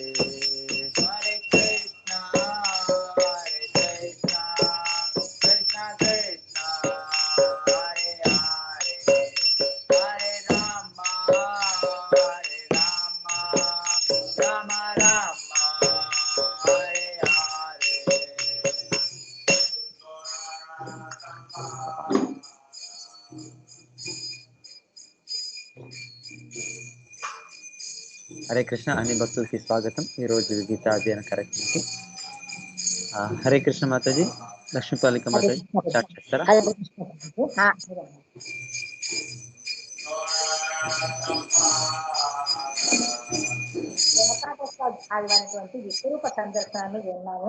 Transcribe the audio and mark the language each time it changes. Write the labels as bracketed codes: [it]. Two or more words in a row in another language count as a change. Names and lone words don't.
[te] Hare Krishna, Krishna Krishna, Hare Hare, Hare Rama, Rama Rama, Hare Hare. హరే కృష్ణ అన్ని భక్తులకి స్వాగతం. ఈరోజు గీతా అధ్యయన కార్యక్రమానికి హరే కృష్ణ మాతాజీ. లక్ష్మీపాలిక మాతాజీ స్టార్ట్ చేస్తారా? అధ్యాయమైనటువంటి విశ్వరూప సందర్శనాన్ని విన్నాము.